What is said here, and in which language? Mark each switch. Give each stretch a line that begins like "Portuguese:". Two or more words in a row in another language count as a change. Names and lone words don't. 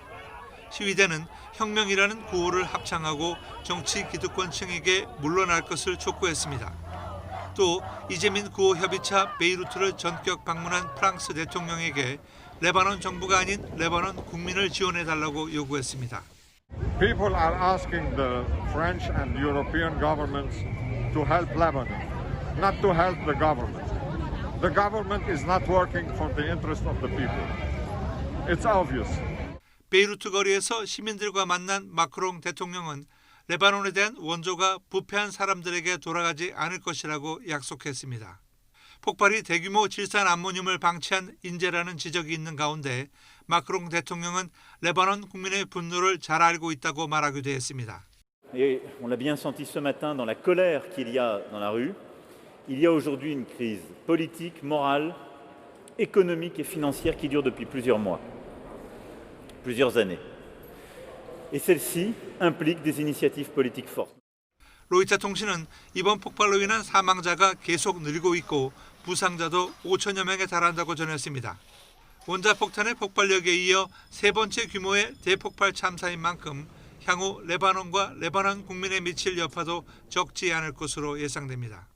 Korean: 시위대는 혁명이라는 구호를 합창하고 정치 기득권층에게 물러날 것을 촉구했습니다. 또 이재민 구호 협의차 베이루트를 전격 방문한 프랑스 대통령에게 레바논 정부가 아닌 레바논 국민을 지원해달라고 요구했습니다.
English: People are asking the French and European governments to help Lebanon, not to help the government. The government is not working for the interest of the people. It's obvious.
Korean: 베이루트 거리에서 시민들과 만난 마크롱 대통령은 레바논에 대한 원조가 부패한 사람들에게 돌아가지 않을 것이라고 약속했습니다. 폭발이 대규모 질산 암모늄을 방치한 인재라는 지적이 있는 가운데 마크롱 대통령은 레바논 국민의 분노를 잘 알고 있다고 말하기도 했습니다.
French: Et on l'a bien senti ce matin dans la colère qu'il y a dans la rue. Il y a aujourd'hui une crise politique, morale, économique et financière qui dure depuis plusieurs mois, plusieurs années. et celle-ci implique des initiatives politiques fortes.
Korean: 로이터 통신은 이번 폭발로 인한 사망자가 계속 늘고 있고 부상자도 5천여 명에 달한다고 전했습니다. 원자폭탄의 폭발력에 이어 세 번째 규모의 대폭발 참사인 만큼 향후 레바논과 레바논 국민에 미칠 여파도 적지 않을 것으로 예상됩니다.